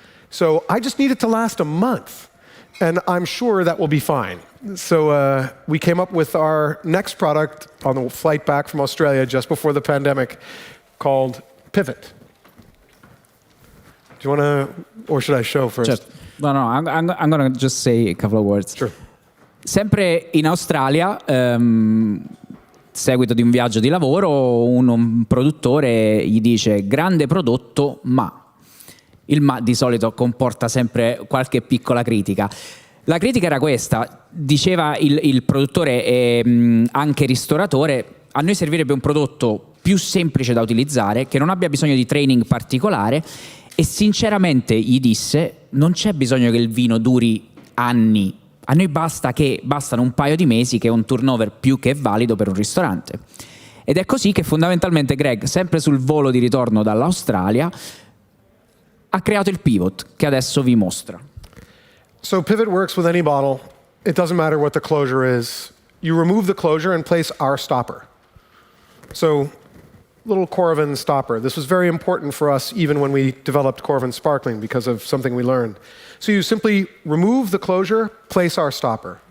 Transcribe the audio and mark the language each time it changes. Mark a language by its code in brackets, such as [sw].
[en] So I just need it to last a month, and I'm sure that will be fine. So we came up with our next product on the flight back from Australia just before the pandemic called Pivot. Do you want to, or should I show first? [it] Certo. [en] No, I'm going to just say a couple of words. Sure. [it] Sempre in Australia, seguito di un viaggio di lavoro, un produttore gli dice grande prodotto, ma il ma di solito comporta sempre qualche piccola critica. La critica era questa, diceva il produttore e anche ristoratore, a noi servirebbe un prodotto più semplice da utilizzare, che non abbia bisogno di training particolare, e sinceramente gli disse non c'è bisogno che il vino duri anni, a noi bastano un paio di mesi, che è un turnover più che valido per un ristorante. Ed è così che fondamentalmente Greg, sempre sul volo di ritorno dall'Australia, ha creato il Pivot, che adesso vi mostra. [en] So Pivot works with any bottle. It doesn't matter what the closure is. You remove the closure and place our stopper. So little Coravin stopper. This was very important for us even when we developed Coravin Sparkling because of something we learned. So you simply remove the closure, place our stopper.